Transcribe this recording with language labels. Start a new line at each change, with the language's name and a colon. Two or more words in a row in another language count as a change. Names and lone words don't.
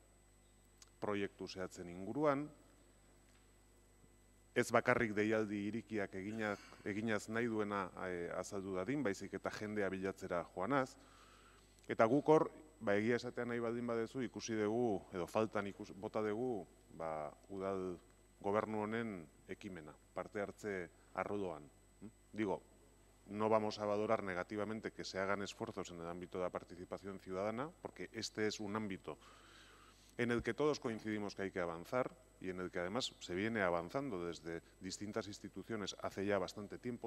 Basque: Proiektu zehatzen inguruan, ez bakarrik deialdi irikiak eginaz nahi duena azaldu dadin, baizik eta jendea bilatzera joanaz. Eta guk hor, egia esatean nahi baldin badezu, ikusi dugu, edo faltan bota dugu, udal gobernu honen ekimena, parte hartze arloan.
Spanish: Digo, no vamos a valorar negativamente que se hagan esfuerzos en el ámbito de la participación ciudadana, porque este es un ámbito en el que todos coincidimos que hay que avanzar y en el que además se viene avanzando desde distintas instituciones hace ya bastante tiempo.